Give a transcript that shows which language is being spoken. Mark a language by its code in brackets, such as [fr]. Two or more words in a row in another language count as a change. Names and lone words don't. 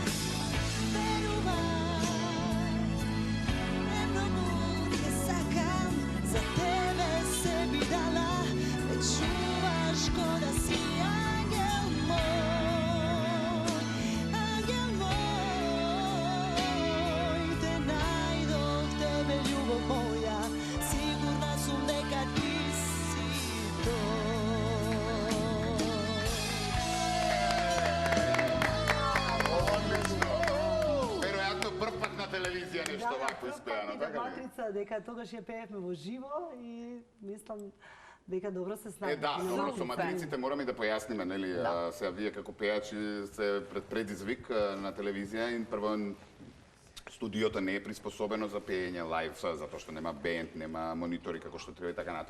[mk] Верувај, многу те сакам, за тебе себе дала, ме чуваш ко да си ангел мој, ангел мој. [sr] Te najdoh tebe ljubav moja, sigurna sam neka ti si to. [mk] Веројатно прв пат на телевизија нешто вакво испеано, така ли? Матрица, дека тогаш ја пеевме во живо и мислам дека добро се снајде. Да, добро, со матриците мораме да појасниме, нели, сега вие како пејачи се пред предизвик на телевизија и прво студиото не е приспособено за пеење лајв, затоа што нема бенд, нема монитори како што треба и така натаму.